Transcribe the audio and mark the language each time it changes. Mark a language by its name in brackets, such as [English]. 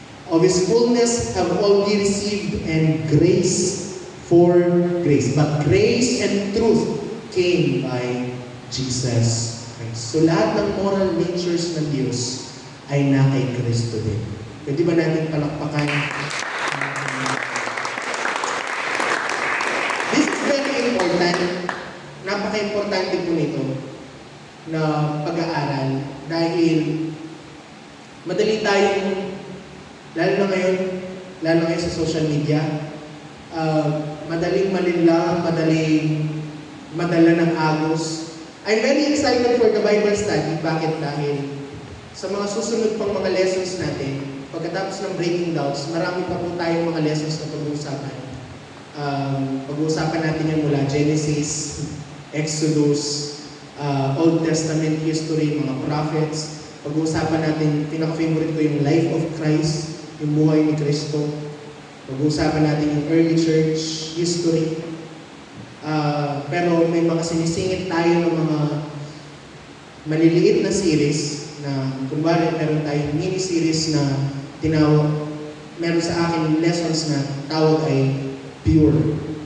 [English] "Of His fullness have all we received, and grace for grace. But grace and truth came by Jesus Christ." [Filipino] So lahat ng moral natures ng Diyos ay na kay Kristo din. Pwede ba natin palakpakan? [English] This is very important. [Filipino] Napaka-importante po nito na pag-aaral dahil madali tayong, lalo na ngayon sa social media, madaling malinlang, madaling madala ng agos. [English] I'm very excited for the Bible study. [Filipino] Bakit? Dahil sa mga susunod pang mga lessons natin, pagkatapos ng breaking doubts, marami pa po tayong mga lessons na pag-uusapan. Pag-uusapan natin yan mula Genesis, Exodus, Old Testament history, mga prophets. Pag-uusapan natin, pinaka-favorite ko yung life of Christ, yung buhay ni Kristo. Pag-uusapan natin yung early church history. Pero may mga sinisingit tayo ng mga maliliit na series na, kunwari, meron tayong mini-series na tinawag, meron sa akin lessons na tawag ay pure.